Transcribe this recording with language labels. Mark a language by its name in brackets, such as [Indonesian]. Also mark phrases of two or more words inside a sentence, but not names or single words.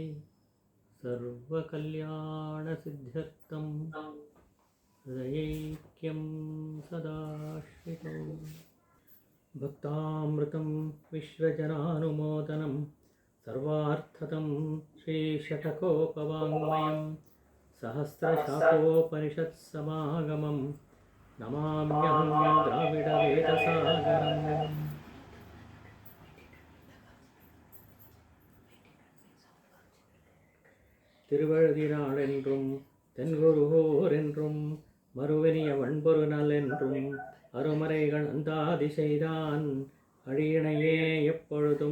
[Sanskrit] ಸರ್ವಕಲ್ಯಾಣಸಿದ್ಧ್ಯರ್ಥಂ ಹೃದಯೈಕ್ಯಂ ಸದಾಶ್ರಿತಂ ಭಕ್ತಾಮೃತಂ ವಿಶ್ವಜನಾನುಮೋದನಂ ಸರ್ವಾರ್ಥದಂ ಶ್ರೀಶತಕೋಪವಾङ्ಮಯಂ ಸಹಸ್ರಶಾಖೋಪನಿಷತ್ಸಮಾಗಮಂ ನಮಾಮ್ಯಹಂ ದ್ರಾವಿಡವೇದಸಾಗರಂ. [Tamil] திருவழுதினாளென்றும் தென்குருகோரென்றும் மறுவினிய வன்பொருநல் என்றும் அருமறைகள் அந்தாதி செய்தான் அழியினையே எப்பொழுதும்